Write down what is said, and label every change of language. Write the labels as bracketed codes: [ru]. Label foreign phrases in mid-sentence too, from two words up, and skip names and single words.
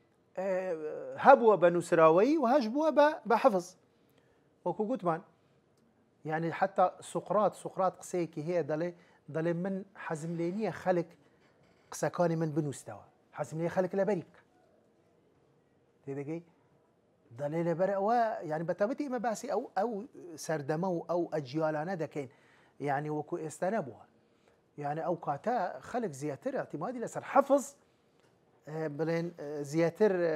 [ckb] هەبووە بە نووسراوەیی و هەش بووە بە حەفظ وەکو گوتمان يعني حتى سقراط قسەیەکی هەیە دەڵێ من حەزم لێ نییە خەڵک قسەکانی من بنووسنەوە حەزم لێ خەڵک لەبەری بکە تێدەگەی دەڵێ لەبەر ئەوە یعنی بەتابەتی ئێمە باسی ئەو سەردەمە و ئەو ئەجیالانە دەکەین یعنی وەکو ئێستا نەبووە یعنی ئەو کاتە خەڵک زیاتر اعتیمادی لەسەر حەفظ بڵێن زیاتر